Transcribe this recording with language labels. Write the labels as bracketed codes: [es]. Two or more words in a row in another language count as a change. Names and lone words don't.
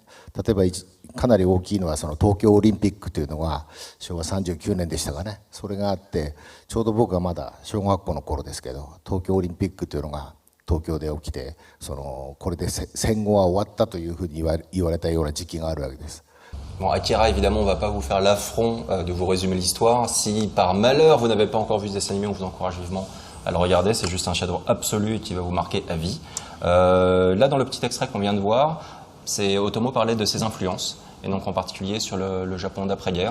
[ja] 例えばかなり大きいのはその東京オリンピックというのが昭和39年でしたかね。それがあって、ちょうど僕がまだ小学校の頃ですけど、東京オリンピックというのが東京で起きて、これで戦後は終わったというふうに言われたような時期があるわけです。 [fr] Bon, Akira, évidemment, on va pas vous faire l'affront de vous résumer l'histoire. Si par malheur vous n'avez pas encore vu ce dessin animé, on vous encourage vivement à le regarder. C'est juste un chef-d'œuvre absolu et qui va vous marquer à vie. Là, dans le petit extrait qu'on vient de voir, c'est Otomo parlait de ses influences, et donc en particulier sur le Japon d'après-guerre.